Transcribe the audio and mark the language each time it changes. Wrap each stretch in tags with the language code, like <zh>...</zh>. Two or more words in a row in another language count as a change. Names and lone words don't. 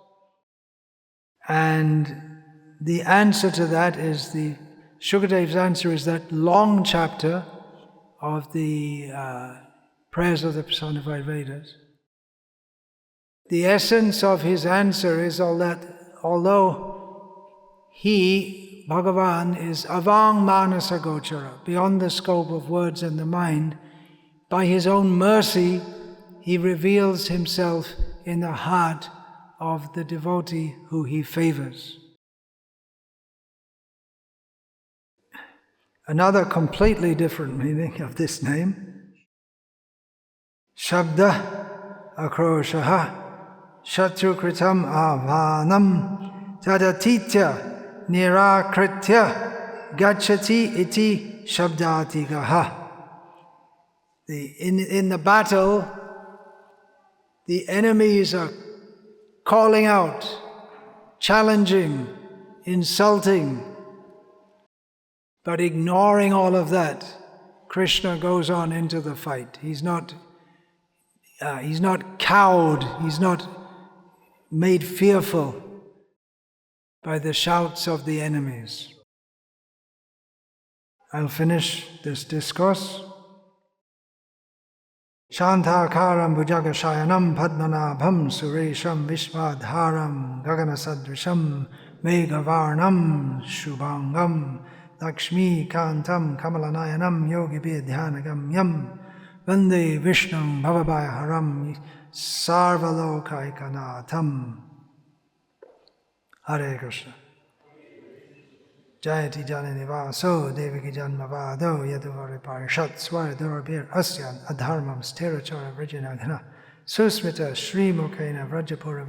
<en>And the answer to that is Shukadev's answer is that long chapter of the Prayers of the Personified Vedas. The essence of his answer is all that although he, Bhagavan, is</en> <sa>avang manasa gochara,</sa> <en>beyond the scope of words and the mind, by his own mercy he reveals himself in the heart of the devotee who he favors. Another completely different meaning of this name,</en> <sa>Shabda akroshaha shatrukritam avanam tadatitya nirakritya gachati iti Sabdatiga.</sa> <en>In the battle, the enemies are calling out, challenging, insulting, but ignoring all of that, Krishna goes on into the fight. He's not cowed, he's not made fearful by the shouts of the enemies. I'll finish this discourse.</en> <sa>Shantakaram bhujagashayanam padmanabham suresham vishwadharam gaganasadrisham meghavarnam shubhangam lakshmi kantam kamalanayanam yogibidhyanagamyam Vande Vishnum Bhavabhayaharam Sarvalokaikanatham. Hare Krishna. Jayati Janani Vaso Devaki Janmavado Yaduvari Parishat Swaradurabhir Asyan Adharmam Sterachara Vrijanaghana Susmita Sri Mukhena Vrajapura</sa>